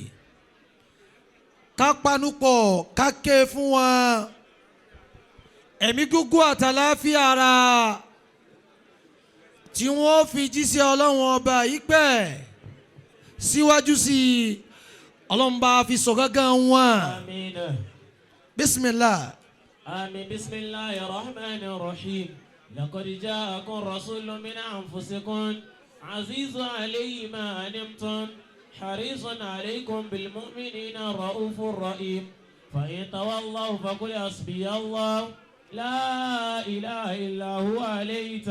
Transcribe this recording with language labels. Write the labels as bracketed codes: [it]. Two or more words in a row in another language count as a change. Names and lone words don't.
[yo] ká panupọ̀ ká ké fún wọn ẹ̀mí gúngún àtàláfíà ara tí wọ́n fi jíṣẹ́ ọlọ́run ọba yìí pẹ́ síwájú sí i ọlọ́run bá fi sọ gángan wọn. [ar] آمين bisimilah. آمين بسم الله الرحمن الرحيم لقد جاءكم رسول من أنفسكم عزيز عليه ما أنتم حريص عليكم بالمؤمنين رؤوف رحيم فإن تولوا فقل حسبي الله لا إله إلا هو عليه